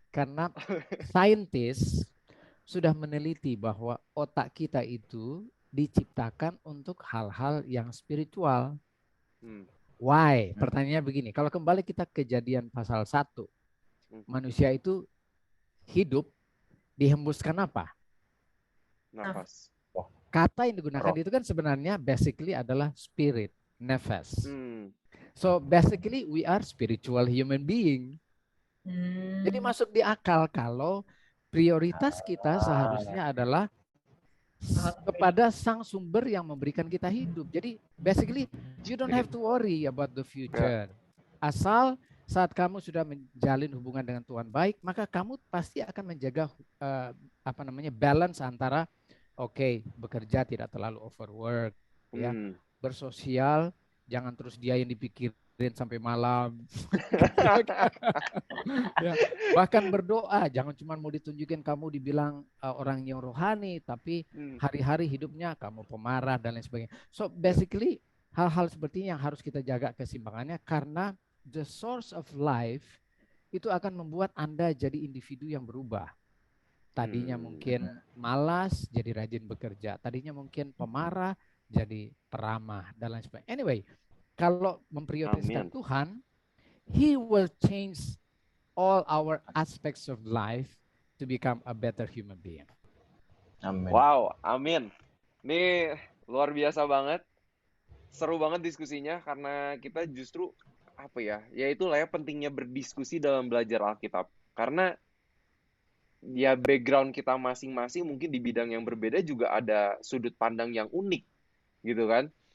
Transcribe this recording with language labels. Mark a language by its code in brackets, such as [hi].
[id] Karena saintis sudah meneliti bahwa otak kita itu diciptakan untuk hal-hal yang spiritual. [en] Why? [id] Pertanyaannya begini, kalau kembali kita Kejadian pasal 1, manusia itu hidup dihembuskan apa? Nafas. Kata yang digunakan itu kan sebenarnya basically adalah spirit, nefas. [en] So basically we are spiritual human being. [id] Jadi masuk di akal kalau prioritas kita seharusnya adalah kepada sang sumber yang memberikan kita hidup. Jadi [en] basically you don't have to worry about the future. [id] Asal saat kamu sudah menjalin hubungan dengan Tuhan baik, maka kamu pasti akan menjaga balance antara bekerja tidak terlalu overwork, ya, bersosial jangan terus dia yang dipikirin sampai malam. Ya, bahkan berdoa jangan cuma mau ditunjukin kamu dibilang orang yang rohani, tapi hari-hari hidupnya kamu pemarah dan lain sebagainya. So basically hal-hal seperti ini yang harus kita jaga keseimbangannya, karena [en] the source of life [id] itu akan membuat Anda jadi individu yang berubah. Tadinya mungkin malas jadi rajin bekerja, tadinya mungkin pemarah jadi peramah dan lain sebagainya. [en] Anyway, [id] kalau memprioritaskan Tuhan, [en] He will change all our aspects of life to become a better human being. [id] Amin. Wow, amin. Ini luar biasa banget. Seru banget diskusinya karena kita justru itulah ya pentingnya berdiskusi dalam belajar Alkitab. Karena ya background kita masing-masing mungkin di bidang yang berbeda juga ada sudut pandang yang unik gitu kan.